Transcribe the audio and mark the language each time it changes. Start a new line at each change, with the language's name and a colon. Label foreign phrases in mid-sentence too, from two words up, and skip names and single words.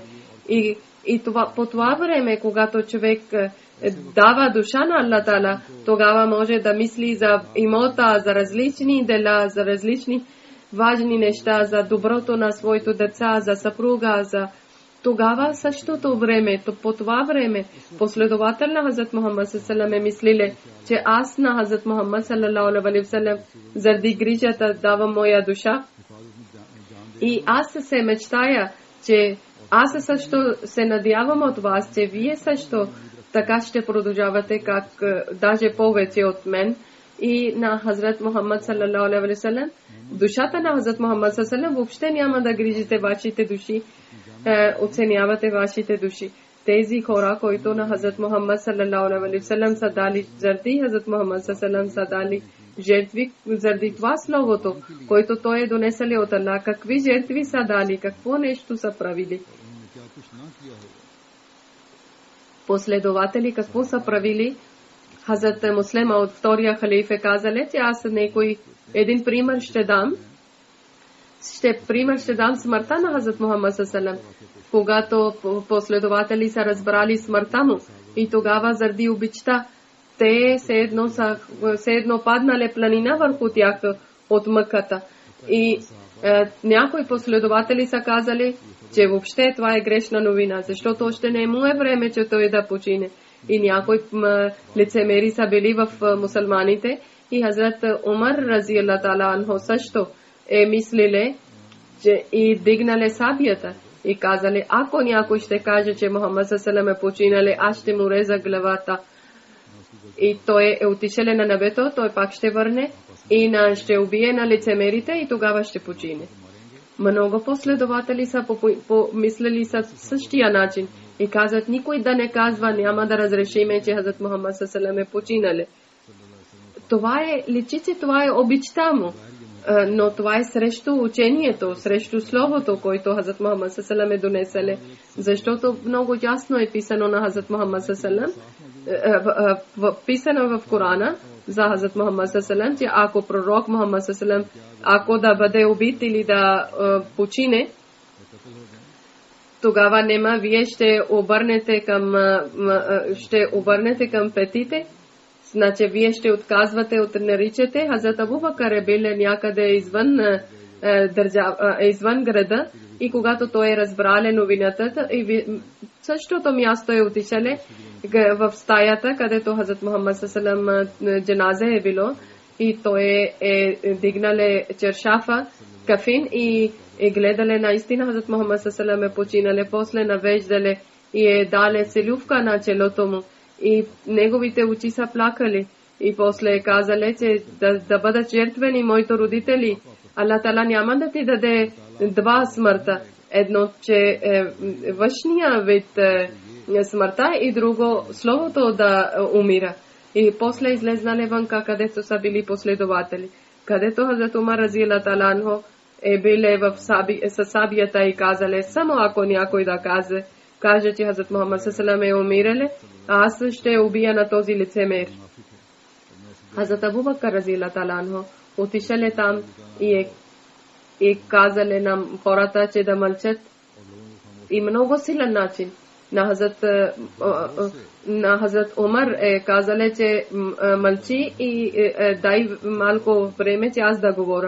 Bulgarian: И по това време, когато човек дава душа на Аллах Таала, тогава може да мисли за имота, за различни дела, за различни важни неща, за доброто на своите деца, за съпруга, за тогава същото време, по това време, последовател на Хазрат Мухаммад
Arabic: صلى الله عليه
Bulgarian: мислиле, че аз на Хазрат Мухаммад
Arabic: صلى الله عليه وسلم
Bulgarian: заради грижата давам моя душа. И аз се мечтая, че аз също се надявам от вас, че вие също така ще продължавате, как даже повече от мен и на Хазрат Мухаммад
Arabic: صلى الله عليه وسلم.
Bulgarian: Душата на Хазрат Мухаммад
Arabic: صلى الله عليه وسلم
Bulgarian: въобще няма да грижите вашите души, оценявате вашите души. Тези хора, които на Хазрат Мухаммад
Arabic: صلى الله عليه وسلم
Bulgarian: са дали жертви, Хазрат Мухаммад
Arabic: صلى الله عليه وسلم
Bulgarian: са дали жертви заради това словото, което той е донесъл от Аллах. Какви жертви са дали, какво нещо са правили. Последователи какво са правили. Хазрат Муслима от втория халиф е казале, че аз един пример ще дам. Пример ще дам смъртта на Хазрат Мухаммад
Arabic: صلى الله عليه وسلم,
Bulgarian: когато последователи са разбрали смъртта му и тогава заради обичта те все едно паднале планина върху тях от мъката. И някои последователи са казали, че въобще това е грешна новина, защото още не му е време, че той да почине. И някои лицемери са били в мусулманите и Хазрат Умар
Arabic: رضي الله تعالى عنه
Bulgarian: също е мислиле, че и дигнале сабията и казали, ако някой ще каже, че Мухаммад
Arabic: صلى الله عليه وسلم
Bulgarian: е починале, аз ще му реза главата. И той е отишеле на небето, той пак ще върне и ще убие на лицемерите и тогава ще почине. Много последователи са помислили същия начин и казват, никой да не казва, няма да разрешиме, че Хазрат Мухаммад
Arabic: صلى الله عليه وسلم
Bulgarian: е починале. Това личи, че това е обичта му, но това е срещу учението, срещу словото, което Хазрат Мухаммад
Arabic: صلى الله عليه وسلم
Bulgarian: е донеселе. Защото много ясно е писано на Хазрат Мухаммад
Arabic: صلى الله عليه وسلم,
Bulgarian: писано в Корана за Хазрат Мухаммад
Arabic: صلى الله عليه وسلم,
Bulgarian: че ако пророк Мухаммад
Arabic: صلى الله عليه وسلم,
Bulgarian: ако да бъде убит или да почине, тогава нема, вие ще обърнете към петите, значи вие ще отказвате от наричате. Хазрат Абу Бакър е бил някъде извън града и когато той е разбрал новината, и същото място е отишеле в стаята, където Хазрат Мухаммад
Arabic: صلى الله عليه وسلم
Bulgarian: джаназе е било и той е дигнале чершафа, кафин и гледале наистина Хазрат Мухаммад
Arabic: صلى الله عليه وسلم
Bulgarian: е починале, после навеждале и е дале целувка на челото му и неговите очи са плакали и после е казале, че да бъдат жертвени моите родители. Аллах Таала няма да ти даде два смъртта. Едно, че външния вид смъртта и друго словото да умира. И после излезнале вънка, където са били последователи. Където Хазрат Умар
Arabic: رضي الله تعالى عنه
Bulgarian: е биле със сабията и казале, само ако някой да каже, че Хазрат Мухаммад
Arabic: صلى الله عليه وسلم
Bulgarian: е умирале, аз ще убия на този лицемер. Хазрат Абу Бакър
Arabic: رضي الله تعالى عنه
Bulgarian: отишеле там и и казали на хората, че да мълчат. И много силен начин. На Хазрат Умар казали, че мълчи и дай малко време, че аз да говоря.